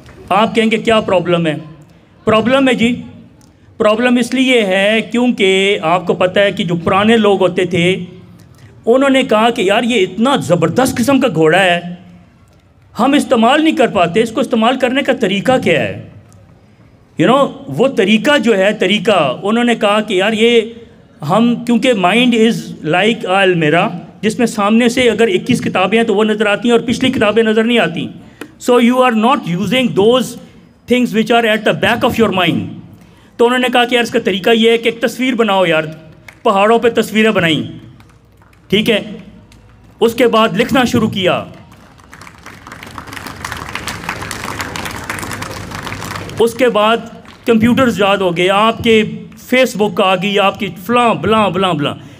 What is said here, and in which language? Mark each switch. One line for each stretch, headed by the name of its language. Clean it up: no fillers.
Urdu: آپ کہیں گے کیا پرابلم ہے؟ پرابلم ہے جی، پرابلم اس لیے ہے کیونکہ آپ کو پتہ ہے کہ جو پرانے لوگ ہوتے تھے انہوں نے کہا کہ یار یہ اتنا زبردست قسم کا گھوڑا ہے ہم استعمال نہیں کر پاتے، اس کو استعمال کرنے کا طریقہ کیا ہے؟ وہ طریقہ جو ہے انہوں نے کہا کہ یار یہ ہم کیونکہ
English: mind is like المیرا
Urdu: جس میں سامنے سے اگر 21 کتابیں ہیں تو وہ نظر آتی ہیں اور پچھلی کتابیں نظر نہیں آتی.
English: So you are not using those things which are at the back of your mind.
Urdu: تو انہوں نے کہا کہ یار اس کا طریقہ یہ ہے کہ ایک تصویر بناؤ یار، پہاڑوں پہ تصویریں بنائیں، ٹھیک ہے. اس کے بعد لکھنا شروع کیا. اس کے بعد کمپیوٹرز یاد ہو گئے، آپ کے فیس بک آ گئی، آپ کی فلاں بلاں بلاں بلاں.